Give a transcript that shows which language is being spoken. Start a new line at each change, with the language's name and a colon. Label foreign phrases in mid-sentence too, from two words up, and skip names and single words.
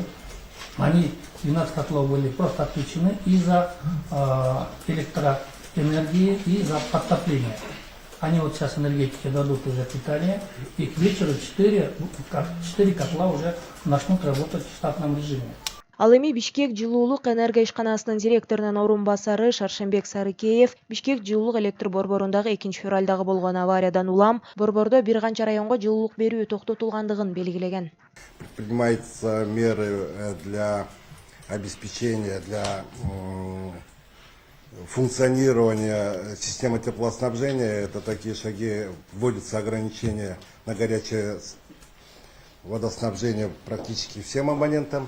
Russian: Они, 12 котлов были просто отключены из-за электроэнергии и из-за подтопления. Они вот сейчас энергетики дадут уже питание, и к вечеру 4 котла уже начнут работать в штатном режиме.
Kyrgyz: Ал эми Бишкек жылуулук энергия ишканасынын директорунун орун басары Шаршембек Сарыкеев Бишкек жылуулук электр борборундагы 2 февралдагы болгон авариядан улам борбордо бир канча районго жылуулук берүү токтотулгандыгын белгилеген.
Russian: Предпринимаются меры для обеспечения, для функционирования системы теплоснабжения. Это такие шаги, вводятся ограничения на горячее водоснабжение практически всем абонентам.